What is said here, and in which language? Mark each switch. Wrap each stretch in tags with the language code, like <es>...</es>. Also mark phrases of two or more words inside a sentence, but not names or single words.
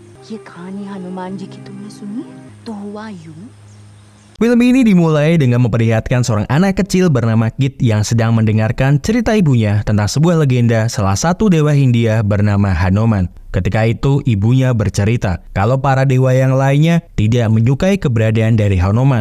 <hi>ये कहानी हनुमान जी की तुमने सुनी है? तो हुआ यूं।</hi> <id>Film ini dimulai dengan memperlihatkan seorang anak kecil bernama Kit yang sedang mendengarkan cerita ibunya tentang sebuah legenda salah satu dewa Hindia bernama Hanuman. Ketika itu ibunya bercerita kalau para dewa yang lainnya tidak menyukai keberadaan dari Hanuman.</id>